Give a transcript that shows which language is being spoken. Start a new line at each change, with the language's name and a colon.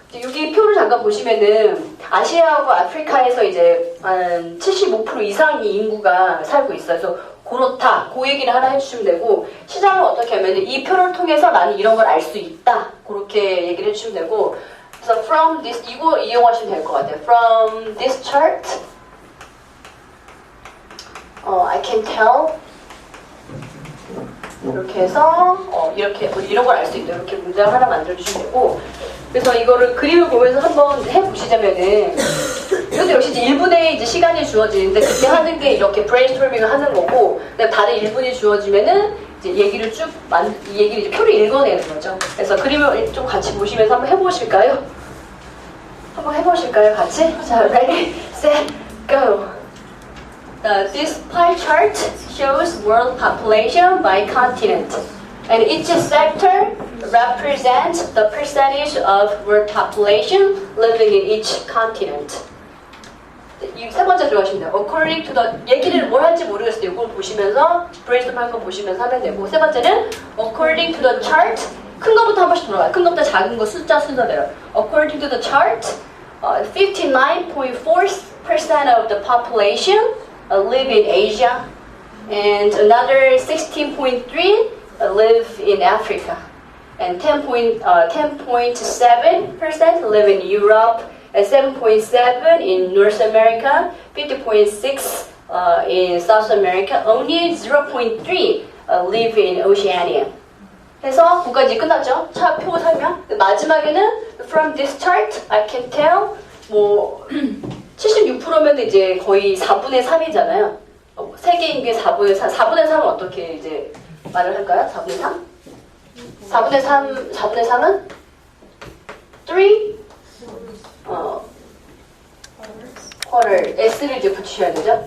Korean: 여기 표를 잠깐 보시면은 아시아하고 아프리카에서 이제 한 75% 이상의 인구가 살고 있어요. 그래서 그렇다, 그 얘기를 하나 해주시면 되고 시장을 어떻게 하면은 이 표를 통해서 나는 이런 걸 알 수 있다. 그렇게 얘기를 해주시면 되고 그래서 from this 이거 이용하시면 될 것 같아요.
English: From this chart, I can tell.
Korean: 이렇게 해서 이렇게 이런 걸 알 수 있다. 이렇게 문장 하나 만들어 주시면 되고 그래서 이거를 그림을 보면서 한번 해보시자면은 이것도 역시 이제 1분의 이제 시간이 주어지는데 그때 하는 게 이렇게 브레인스토밍을 하는 거고 그다음에 다른 1분이 주어지면은 이제 얘기를 이 얘기를 이제 표를 읽어내는 거죠. 그래서 그림을 좀 같이 보시면서 한번 해보실까요? 한번 해보실까요, 같이? 자, ready, set, go.
English: This pie chart shows world population by continent, and each sector represents the percentage of world population living in each continent.
Korean: 이 세 번째 들어가시면 돼요.
English: According to the
Korean: 얘기를 뭘 할지 모르겠어요. 이걸 보시면서 브레인스톰 한 거 보시면서 하면 되고 세 번째는
English: According to the chart
Korean: 큰 거부터 한 번씩 돌아가요. 큰 거부터 작은 거 숫자 순서대로.
English: According to the chart, 59.4% of the population live in Asia, and another 16.3% live in Africa, and 10.7% live in Europe, and 7.7% in North America, 50.6% in South America, only 0.3% live in Oceania.
Korean: 해서 9까지 끝났죠? 표 설명. 마지막에는
English: from this chart, I can tell
Korean: 뭐 76%면 이제 거의 4분의 3이잖아요. 세계 인구의 4분의 3은 어떻게 이제 말을 할까요? 4분의 3? 4분의 3은 3 quarter S를 이제 붙이셔야 되죠.